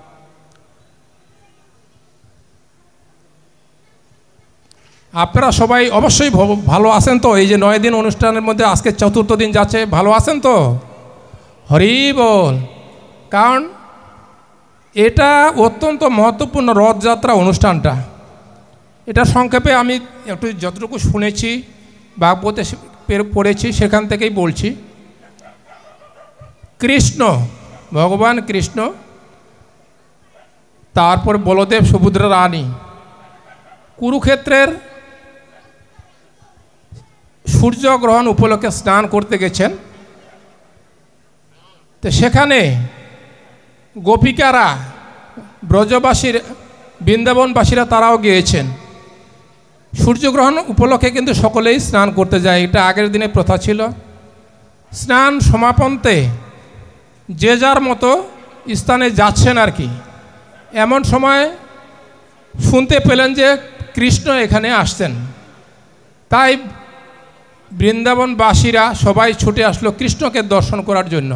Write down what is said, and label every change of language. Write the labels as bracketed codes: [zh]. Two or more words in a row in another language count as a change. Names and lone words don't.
[bn] আপনারা সবাই অবশ্য ভালো आছেন तो এই যে 9 दिन অনুষ্ঠানের মধ্যে আজকে চতুর্থ দিন যাচ্ছে ভালো আছেন তো হরি বল। কারণ এটা অত্যন্ত महत्वपूर्ण রথযাত্রা অনুষ্ঠানটা। এটা সংক্ষেপে আমি একটু যতটুকু শুনেছি ভাগবতে পড়েছি সেখান থেকেই বলছি। কৃষ্ণ ভগবান কৃষ্ণ তারপর বলদেব সুভদ্রা রানী কুরুক্ষেত্রের সূর্য গ্রহণ উপলক্ষে স্নান করতে गेছেন। তো সেখানে গোপিকারা ব্রজবাসীর বৃন্দাবনবাসীরা তারাও गिয়েছেন। সূর্য গ্রহণ উপলক্ষে কিন্তু সকলেই স্নান করতে যায়। এটা আগের দিনে प्रथा ছিল। স্নান সমাপান্তে যে যার মতো স্থানে যাচ্ছেন আর কি। এমন সময় শুনতে পেলেন যে কৃষ্ণ এখানে আসছেন। তাই বৃন্দাবনবাসীরা সবাই ছুটে আসলো কৃষ্ণকে দর্শন করার জন্য।